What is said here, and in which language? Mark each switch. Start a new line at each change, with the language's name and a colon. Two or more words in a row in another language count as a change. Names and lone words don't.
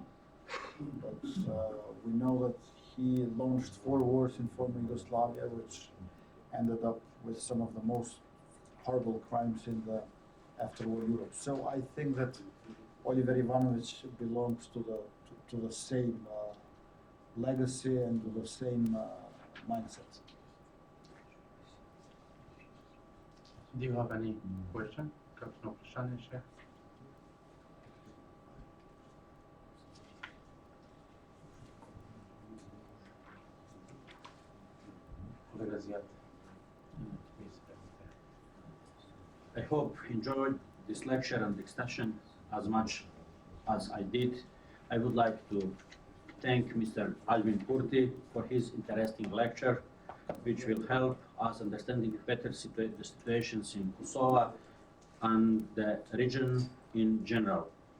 English: But we know that he launched 4 wars in former Yugoslavia, which ended up with some of the most horrible crimes in the after-war Europe. So I think that Oliver Ivanovic belongs to the same legacy and to the same mindset. Do you have any question?
Slovenian: Kakšno vprašanje še? Kolega Zijat.
English: I hope you enjoyed this lecture and discussion as much as I did. I would like to thank Mr. Alvin Kurti for his interesting lecture, which will help us understanding better the situations in Kosovo and the region in general.